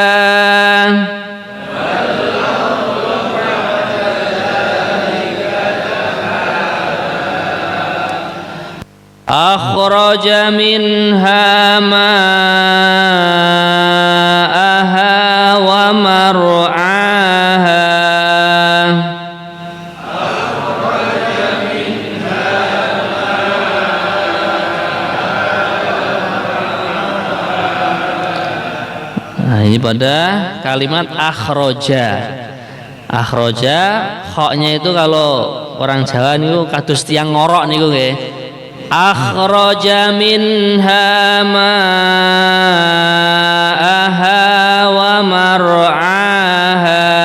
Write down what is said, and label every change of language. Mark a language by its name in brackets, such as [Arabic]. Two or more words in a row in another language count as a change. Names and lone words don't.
[Arabic] أخرج منها ماءها ومرعاها. [Indonesian] Nah, ini pada kalimat akhroja. [Javanese] Akhroja, [Indonesian] khoknya itu kalau orang Jawa [Javanese] niku kados tiang ngorok niku nggih. [Arabic] أخرج منها ماءها ومرعاها.